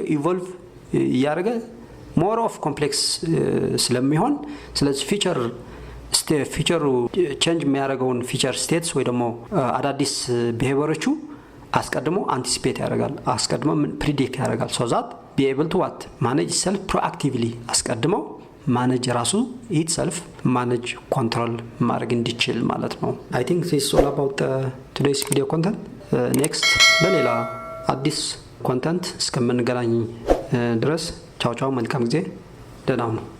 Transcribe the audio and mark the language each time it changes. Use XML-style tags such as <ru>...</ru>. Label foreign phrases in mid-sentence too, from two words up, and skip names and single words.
<am>ኢቮልቭ ያደርገ</am> <en>more of complex</en> <am>ስለሚሆን ስለዚህ</am> <en>feature change</en> <am>የሚያደርገውን</am> <en>feature states</en> <am>ወይ ደግሞ አዳዲስ ቢሄቪየሮቹ አስቀድሞ አንቲሲፔት ያደርጋል፣ አስቀድሞ ፕሪዲክት ያደርጋል</am> <en>so that be able to what manage self proactively</en> <am>አስቀድሞ ማኔጅ ራሱ itself</am> <en>manage control</en> <am>ማድረግ እንዲችል ማለት ነው።</am> <en>I think this is all about today's video content.</en> <am>Next በሌላ አዲስ ኮንተንት እስከምንገናኝ ድረስ ቻው ቻው፣ መልካም ጊዜ፣ ደህና ሁኑ።</am>